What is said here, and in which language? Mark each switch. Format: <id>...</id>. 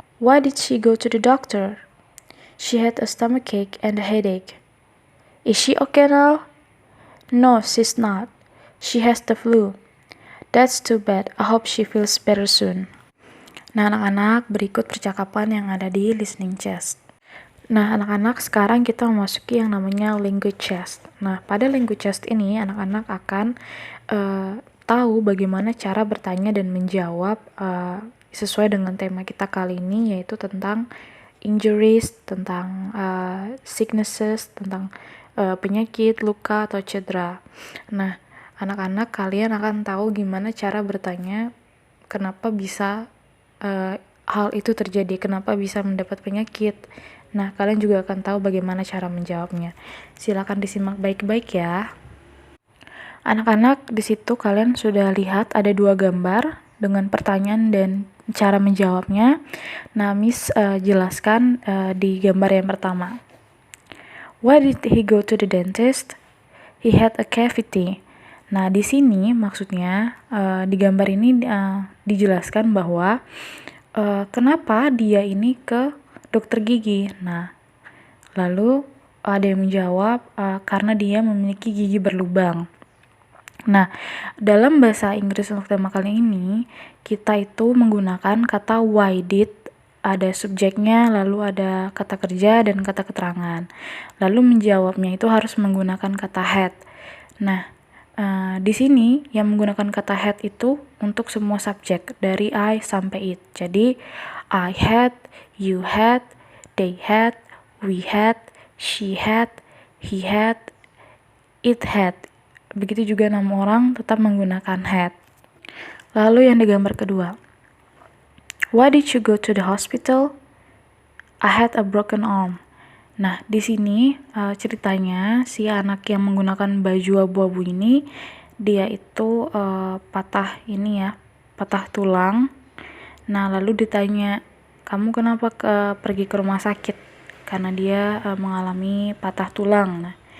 <en>Why did she go to the doctor? She had a stomachache and a headache. Is she okay now? No, she's not. She has the flu. That's too bad. I hope she feels better soon.</en> <id>Nah, anak-anak, berikut percakapan yang ada di listening chest. Nah, anak-anak, sekarang kita memasuki yang namanya language chest. Nah, pada language chest ini, anak-anak akan tahu bagaimana cara bertanya dan menjawab sesuai dengan tema kita kali ini, yaitu tentang injuries, tentang sicknesses, tentang penyakit, luka, atau cedera. Nah, anak-anak, kalian akan tahu gimana cara bertanya, kenapa bisa hal itu terjadi, kenapa bisa mendapat penyakit. Nah, kalian juga akan tahu bagaimana cara menjawabnya. Silakan disimak baik-baik ya. Anak-anak, di situ kalian sudah lihat ada 2 gambar dengan pertanyaan dan cara menjawabnya. Nah, Miss jelaskan di gambar yang pertama.</id> <en>Why did he go to the dentist? He had a cavity.</en> <id>Nah, di sini maksudnya di gambar ini dijelaskan bahwa kenapa dia ini ke dokter gigi. Nah, lalu ada yang menjawab karena dia memiliki gigi berlubang. Nah, dalam bahasa Inggris untuk tema kali ini, kita itu menggunakan kata why did, ada subjeknya, lalu ada kata kerja dan kata keterangan. Lalu menjawabnya itu harus menggunakan kata had. Nah, di sini yang menggunakan kata had itu untuk semua subjek dari I sampai it. Jadi</id> <en>I had, you had, they had, we had, she had, he had, it had.</en> <id>Begitu juga 6 orang tetap menggunakan had. Lalu yang digambar kedua.</id> <en>Why did you go to the hospital? I had a broken arm.</en> <id>Nah, di sini ceritanya si anak yang menggunakan baju abu-abu ini, dia itu patah tulang. Nah, lalu ditanya, kamu kenapa pergi ke rumah sakit? Karena dia mengalami patah tulang. Nah,</id>